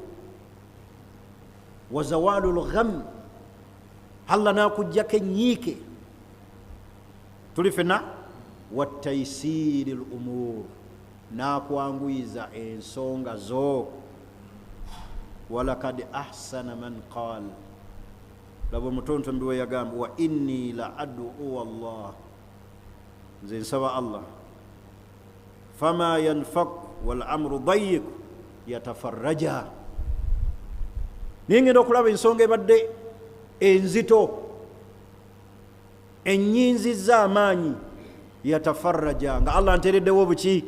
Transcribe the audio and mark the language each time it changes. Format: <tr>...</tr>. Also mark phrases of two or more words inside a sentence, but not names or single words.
<ar>وزوال الغم,</ar> <lg>Allah n'akujjako ennyiike. Tuli fenna</lg> <ar>وتيسير الأمور,</ar> <lg>n'akwanguyiza ensonga zo.</lg> <ar>ولقد أحسن من قال,</ar> <lg>laba omutontombi we yagamba</lg> <ar>وإني لأدعو الله,</ar> <lg>nze nsaba Allah.</lg> <ar>فما ينفك والأمر ضائق يتفرج,</ar> <lg>naye ngenda okulaba ensonga ebadde enzito, ennyinzizza amaanyi, yatafarraja, nga Allah anteereddewo buki?</lg>